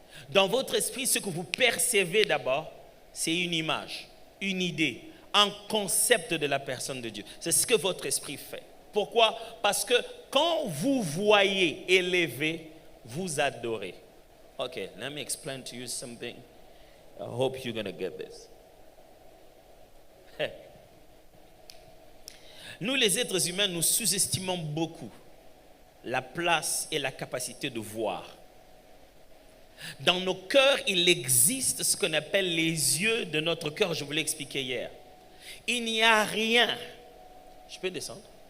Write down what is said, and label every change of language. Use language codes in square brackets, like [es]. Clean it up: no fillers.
[fr] Dans votre esprit, ce que vous percevez d'abord, c'est une image, une idée, un concept de la personne de Dieu. C'est ce que votre esprit fait. Pourquoi? Parce que quand vous voyez élevé, vous adorez. [en] Ok, let me explain to you something. I hope you're going to get this. [fr] Nous, les êtres humains, nous sous-estimons beaucoup la place et la capacité de voir. Dans nos cœurs, il existe ce qu'on appelle les yeux de notre cœur. Je vous l'ai expliqué hier. Il n'y a rien. Je peux descendre?